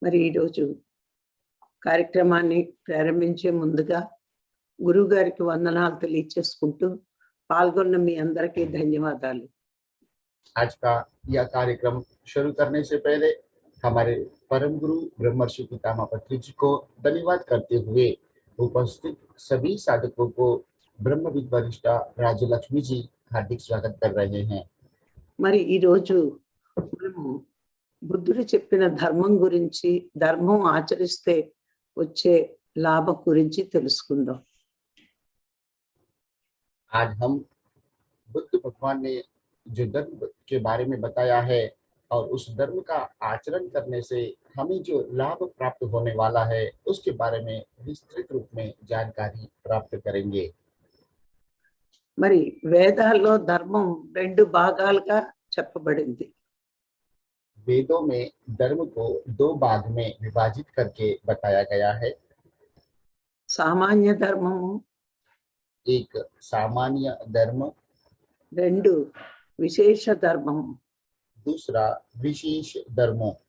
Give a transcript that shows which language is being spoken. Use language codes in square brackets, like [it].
[te] మరి ఈరోజు కార్యక్రమాన్ని ప్రారంభించే ముందుగా గురువు గారికి వందనాలు తెలియచేసుకుంటూ పాల్గొన్న మీ అందరికీ ధన్యవాదాలు. [hi] आज का यह कार्यक्रम शुरू करने से पहले हमारे परम गुरु ब्रह्मर्षि पितामह पत्री जी को धन्यवाद करते हुए उपस्थित सभी साधकों को ब्रह्मविद वरिष्ठा राजलक्ष्मी जी हार्दिक स्वागत कर रहे हैं। [te] మరి ఈరోజు మనము బుద్ధుడు చెప్పిన ధర్మం గురించి, ధర్మం ఆచరిస్తే వచ్చే లాభం గురించి తెలుసుకుందాం. [hi] आज हम बुद्ध भगवान ने जो धर्म के बारे में बताया है और उस धर्म का आचरण करने से हमें जो लाभ प्राप्त होने वाला है उसके बारे में विस्तृत रूप में जानकारी प्राप्त करेंगे। [te] మరి వేదాల్లో ధర్మం రెండు భాగాలుగా చెప్పబడింది. [hi] वेदों में धर्म को दो भाग में विभाजित करके बताया गया है। [te] సామాన్య ధర్మము, [hi] एक सामान्य धर्म, [te] రెండు విశేష ధర్మము. [hi] दूसरा विशेष धर्म।